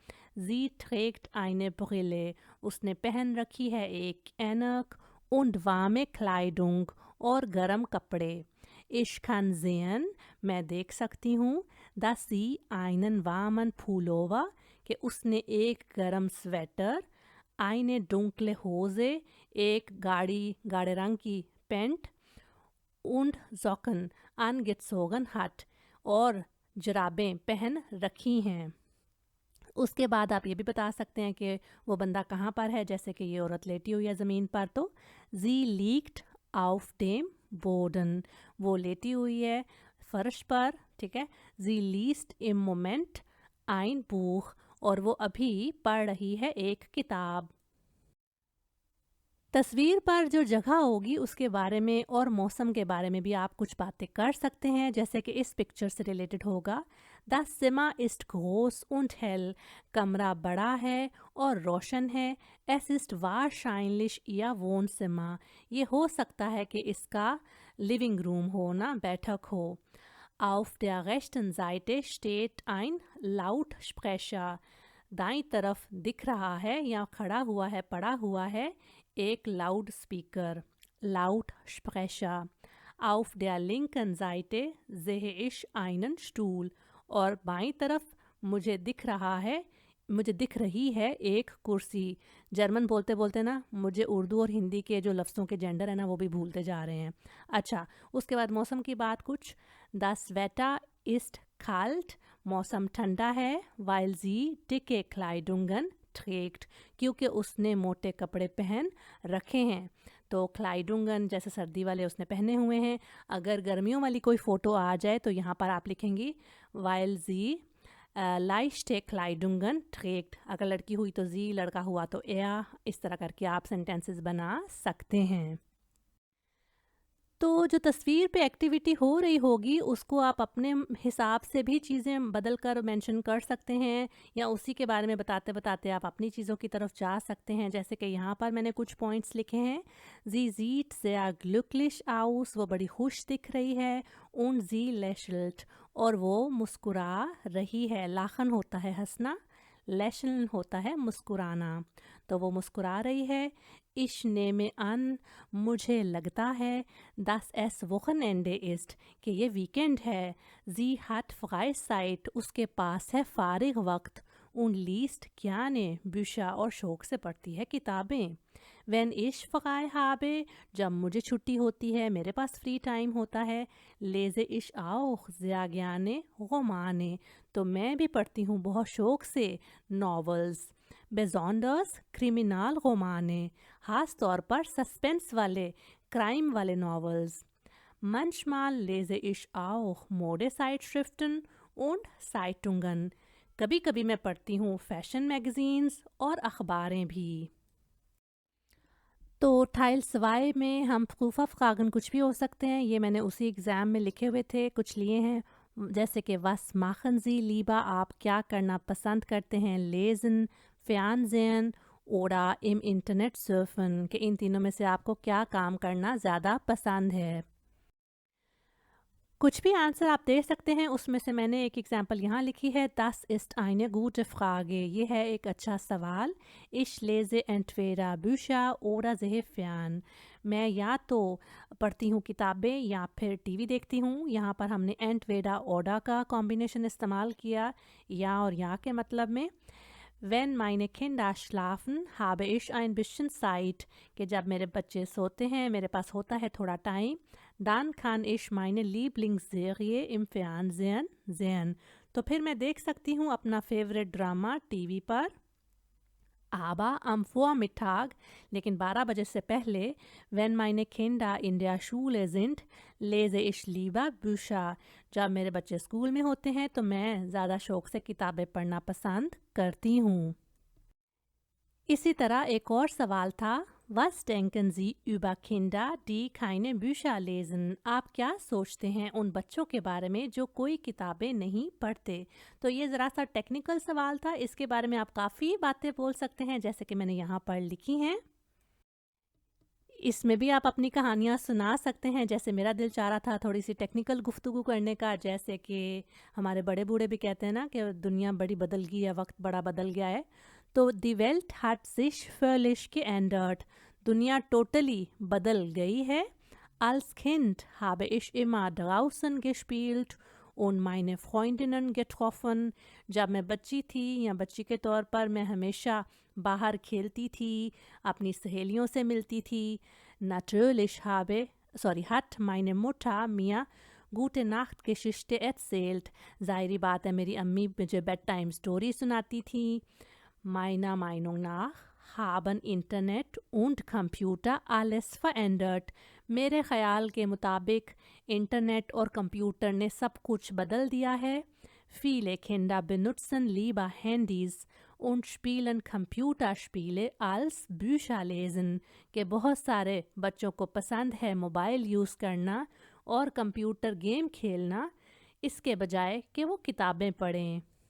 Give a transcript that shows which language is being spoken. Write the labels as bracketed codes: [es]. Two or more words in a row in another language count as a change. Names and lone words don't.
[de] Sie trägt eine Brille, [hi] उसने पहन रखी है एक ऐनक. [de] Und warme Kleidung, [hi] और गर्म कपड़े. [de] Ich kann sehen, [hi] मैं देख सकती हूँ, [de] dass sie einen warmen Pullover, [hi] कि उसने एक गर्म स्वेटर. [de] eine dunkle Hose, [hi] एक गाढ़े रंग की पैंट. [de] und Socken angezogen hat, [hi] और जराबें पहन रखी हैं. उसके बाद आप ये भी बता सकते हैं कि वो बंदा कहाँ पर है, जैसे कि ये औरत लेटी हुई है ज़मीन पर, तो [de] Sie liegt auf dem Boden, [hi] वो लेटी हुई है फर्श पर, ठीक है। [de] Sie liest im Moment ein Buch, [hi] और वो अभी पढ़ रही है एक किताब। तस्वीर पर जो जगह होगी उसके बारे में और मौसम के बारे में भी आप कुछ बातें कर सकते हैं, जैसे कि इस पिक्चर से रिलेटेड होगा, [de] Das Zimmer ist groß und hell, [hi] कमरा बड़ा है और रोशन है, [de] Es ist wahrscheinlich ihr Wohnzimmer, [hi] ये हो सकता है कि इसका [en] living room [hi] हो ना, बैठक हो। [de] Auf der rechten Seite steht ein Lautsprecher, [hi] दाईं तरफ दिख रहा है या खड़ा हुआ है, पड़ा हुआ है एक [en] loud speaker, [hi] लाउड स्प्रेशर। [de] Auf der linken Seite sehe ich einen Stuhl, [hi] और बाईं तरफ मुझे दिख रही है एक कुर्सी। जर्मन बोलते बोलते ना मुझे उर्दू और हिंदी के जो लफ्ज़ों के जेंडर है ना वो भी भूलते जा रहे हैं। अच्छा, उसके बाद मौसम की बात कुछ, [de] Das Wetter ist kalt, [hi] मौसम ठंडा है, [de] weil sie dicke Kleidungen trägt, [hi] क्योंकि उसने मोटे कपड़े पहन रखे हैं। तो क्लाइडुंगन जैसे सर्दी वाले उसने पहने हुए हैं। अगर गर्मियों वाली कोई फ़ोटो आ जाए तो यहाँ पर आप लिखेंगी [de] weil sie leichte Kleidungen trägt। [hi] अगर लड़की हुई तो जी, लड़का हुआ तो er, इस तरह करके आप सेंटेंसेस बना सकते हैं। तो जो तस्वीर पे एक्टिविटी हो रही होगी उसको आप अपने हिसाब से भी चीज़ें बदल कर मेंशन कर सकते हैं, या उसी के बारे में बताते बताते आप अपनी चीज़ों की तरफ जा सकते हैं। जैसे कि यहाँ पर मैंने कुछ पॉइंट्स लिखे हैं। [de] Sie sieht sehr glücklich aus, [hi] वो बड़ी खुश दिख रही है। [de] Und sie lächelt, [hi] और वो मुस्कुरा रही है। लाखन होता है हंसना, lächeln होता है मुस्कुराना, तो वो मुस्कुरा रही है। [de] Ich nehme an, [hi] मुझे लगता है, [de] dass es Wochenende ist, [hi] कि ये वीकेंड है। [de] Sie hat Freizeit, [hi] उसके पास है फारिग वक्त। [de] Und liest gerne Bücher, [hi] और शौक से पढ़ती है किताबें। [de] Wenn ich frei habe, [hi] जब मुझे छुट्टी होती है, मेरे पास [en] free time [hi] होता है, [de] lese ich auch sehr gerne Romane, [hi] तो मैं भी पढ़ती हूँ बहुत शौक से नॉवेल्स। [de] besonders Kriminalromane, [hi] खास तौर पर सस्पेंस वाले, क्राइम वाले नॉवेल्स। [de] Manchmal lese ich auch Modezeitschriften und Zeitungen, [hi] कभी कभी मैं पढ़ती हूँ [en] fashion magazines [hi] और अखबारें भी। तो [de] Teil zwei [hi] में हम फ़ूफ़ा फ़्रागन कुछ भी हो सकते हैं, ये मैंने उसी एग्ज़ाम में लिखे हुए थे, कुछ लिए हैं, जैसे कि [de] was machen Sie lieber, [hi] आप क्या करना पसंद करते हैं, [de] lesen, fernsehen oder im Internet surfen, [hi] कि इन तीनों में से आपको क्या काम करना ज़्यादा पसंद है। कुछ भी आंसर आप दे सकते हैं, उसमें से मैंने एक एग्जांपल यहाँ लिखी है, [de] Das ist eine gute Frage, [hi] ये है एक अच्छा सवाल। [de] Ich lese entweder Bücher oder sehe fern, [hi] मैं या तो पढ़ती हूँ किताबें या फिर टीवी देखती हूँ। यहाँ पर हमने [de] entweder oder [hi] का कॉम्बिनेशन इस्तेमाल किया, या और या के मतलब में। [de] Wenn meine Kinder schlafen, habe ich ein bisschen Zeit, [hi] कि जब मेरे बच्चे सोते हैं मेरे पास होता है थोड़ा टाइम। [de] Dann kann ich meine Lieblingsserie im Fernsehen sehen, [hi] तो फिर मैं देख सकती हूँ अपना [en] favorite drama [hi] टीवी पर। [de] Aber am Vormittag, [hi] लेकिन 12 बजे से पहले, [de] wenn meine Kinder in der Schule sind, lese ich lieber Bücher, [hi] जब मेरे बच्चे स्कूल में होते हैं तो मैं ज़्यादा शौक से किताबें पढ़ना पसंद करती हूँ। इसी तरह एक और सवाल था, [de] Was denken Sie über Kinder, die keine Bücher lesen? [hi] आप क्या सोचते हैं उन बच्चों के बारे में जो कोई किताबें नहीं पढ़ते? तो ये ज़रा सा टेक्निकल सवाल था, इसके बारे में आप काफ़ी बातें बोल सकते हैं, जैसे कि मैंने यहाँ पर लिखी हैं। इसमें भी आप अपनी कहानियाँ सुना सकते हैं, जैसे मेरा दिल चाह रहा था थोड़ी सी टेक्निकल गुफ्तगू करने का, जैसे कि हमारे बड़े बूढ़े भी कहते हैं ना कि दुनिया बड़ी बदल गई है, वक्त बड़ा बदल गया है। [de] तो Die Welt hat sich völlig geändert, [hi] दुनिया टोटली बदल गई है। [de] Als Kind habe ich immer draußen gespielt und meine Freundinnen getroffen, [hi] जब मैं बच्ची थी या बच्ची के तौर पर मैं हमेशा बाहर खेलती थी, अपनी सहेलियों से मिलती थी। [de] Natürlich hat meine Mutter mir Gute Nacht Geschichte erzählt. [hi] ज़ाहिरी बात है मेरी अम्मी मुझे [en] bed time story [hi] सुनाती थी. [de] Meiner Meinung nach haben Internet und Computer alles verändert. [hi] मेरे ख़याल के मुताबिक इंटरनेट और कंप्यूटर ने सब कुछ बदल दिया है. [de] Viele Kinder benutzen lieber Handys und spielen Computerspiele als Bücher lesen. [hi] कि बहुत सारे बच्चों को पसंद है [en] mobile use [hi] करना और [en] computer game [hi] खेलना इसके बजाय कि वो किताबें पढ़ें.